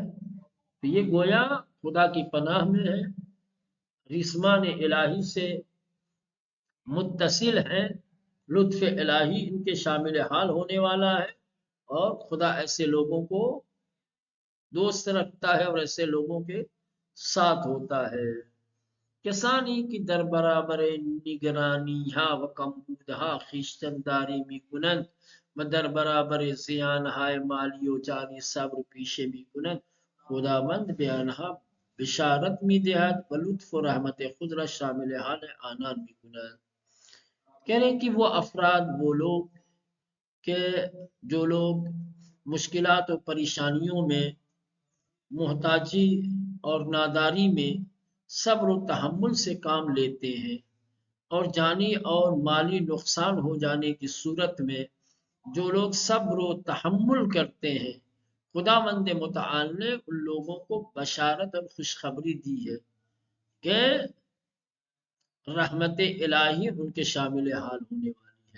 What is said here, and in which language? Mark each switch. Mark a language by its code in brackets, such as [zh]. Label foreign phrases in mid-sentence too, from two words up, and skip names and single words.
[ur] تو یہ گویا خدا کی پناہ میں ہے، رسمان الہی سے متصل ہیں، لطف الہی ان کے شامل حال ہونے والا ہے، اور خدا ایسے لوگوں کو دوست رکھتا ہے اور ایسے لوگوں کے ساتھ ہوتا ہے۔ [fa] کسانی کی در برابر نگرانی ها و کمبودها خویشتنداری میکنند و در برابر زیانهای مالی و جانی صبر پیشه میکنند، خداوند به آنها بشارت میدهد و لطف و رحمت خود را شامل حال آنان میکند۔ [ur] کہہ رہے ہیں کہ وہ افراد، وہ لوگ کہ جو لوگ مشکلات و پریشانیوں میں، محتاجی اور ناداری میں صبر و تحمل سے کام لیتے ہیں، اور جانی اور مالی نقصان ہو جانے کی صورت میں جو لوگ صبر و تحمل کرتے ہیں، خداوند متعال نے ان لوگوں کو بشارت اور خوشخبری دی ہے کہ رحمت الہی ان کے شامل حال ہونے والی ہے۔